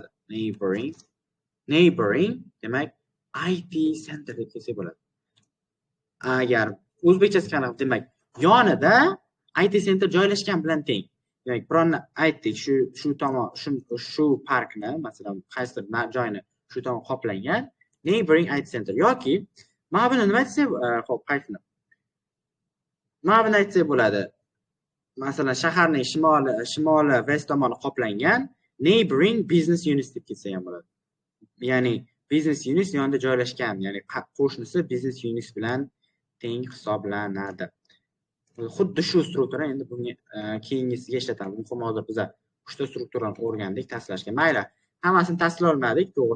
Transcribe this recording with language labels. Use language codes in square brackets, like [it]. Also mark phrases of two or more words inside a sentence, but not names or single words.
[uz] Neighboring demak IT center deb ketsak bo'ladi. Agar o'zbekchasi qanaqa demak yonida IT center joylashgan bilan teng. Demak, birovni aytdik, shu tomon, shu parkni, masalan, qaysidir joyni shu tomon qoplangan neighboring IT center yoki mana buni nima desak, xo'p, qaysini? Mana buni aytsak bo'ladi. Masalan, shaharning shimoli west tomoni qoplangan [en] neighboring business units [uz] deb ketsa ham bo'ladi. Ya'ni [en] business units [uz] yonida joylashgan, ya'ni qo'shnisi [en] business units [uz] bilan teng hisoblanadi. Xuddi shu struktura endi bunga keyingisiga ishlatamiz. Muhim hozir biz 3 ta strukturani o'rgandik, tashlashga. Mayli, hammasini tashlay olmadik, to'g'ri.